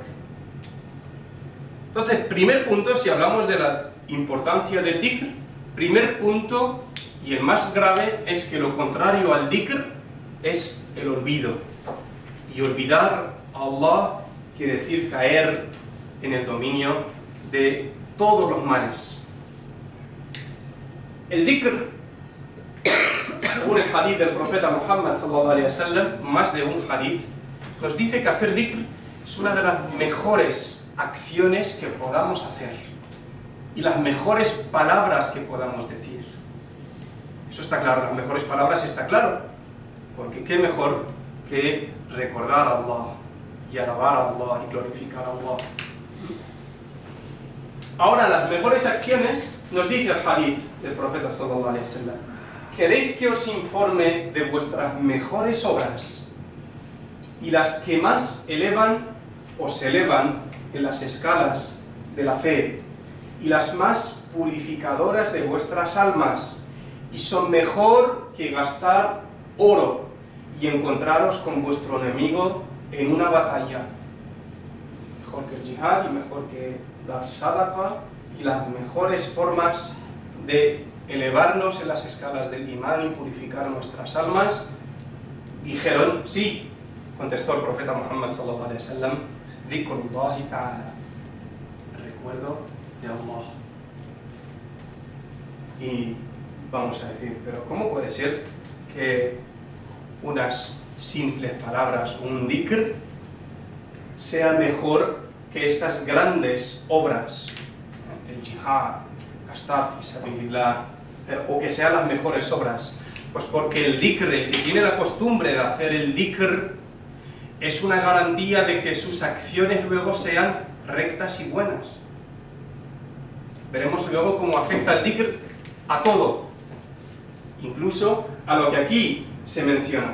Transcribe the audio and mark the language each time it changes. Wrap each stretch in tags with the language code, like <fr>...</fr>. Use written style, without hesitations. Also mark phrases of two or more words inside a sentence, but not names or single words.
<es>Entonces, primer punto, si hablamos de la importancia del dhikr, primer punto y el más grave es que lo contrario al dhikr es el olvido. Y olvidar a Allah quiere decir caer en el dominio de todos los males. El dhikr, según el hadith del profeta Muhammad</es> <ar>صلى الله عليه وسلم,</ar> <es>más de un hadith, nos dice que hacer dhikr es una de las mejores acciones que podamos hacer y las mejores palabras que podamos decir. Eso está claro, las mejores palabras está claro, porque qué mejor que recordar a Allah y alabar a Allah y glorificar a Allah. Ahora, las mejores acciones, nos dice el hadith del profeta</es> <ar>صلى الله عليه وسلم,</ar> <es>¿queréis que os informe de vuestras mejores obras? Y las que más os elevan en las escalas de la fe, y las más purificadoras de vuestras almas, y son mejor que gastar oro y encontraros con vuestro enemigo en una batalla. mejor que el jihad y mejor que dar sadaqa y las mejores formas de elevarnos en las escalas del imán y purificar nuestras almas. Dijeron, sí, contestó el profeta Muhammad</es> <ar>صلى الله عليه وسلم, ذكر الله تعالى,</ar> <es>recuerdo de Allah. Y vamos a decir, pero ¿cómo puede ser que unas simples palabras o un dhikr sea mejor que estas grandes obras, el jihad, gastar</es> <ar>في سبيل الله,</ar> <es>o que sean las mejores obras? Pues porque el dhikr, el que tiene la costumbre de hacer el dhikr, es una garantía de que sus acciones luego sean rectas y buenas. Veremos luego cómo afecta el dhikr a todo, incluso a lo que aquí se menciona.</es>